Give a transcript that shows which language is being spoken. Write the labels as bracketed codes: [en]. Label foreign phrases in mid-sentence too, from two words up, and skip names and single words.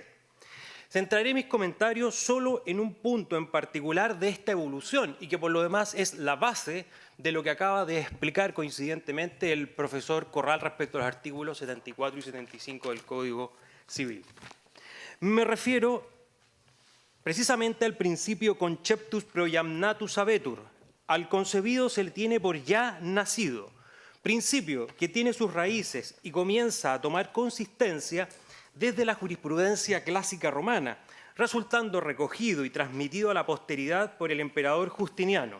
[es] Centraré mis comentarios solo en un punto en particular de esta evolución y que por lo demás es la base de lo que acaba de explicar coincidentemente el profesor Corral respecto a los artículos 74 y 75 del Código Civil. Me refiero precisamente al principio [la] conceptus proiamnatus habetur. [es] Al concebido se le tiene por ya nacido, principio que tiene sus raíces y comienza a tomar consistencia desde la jurisprudencia clásica romana, resultando recogido y transmitido a la posteridad por el emperador Justiniano.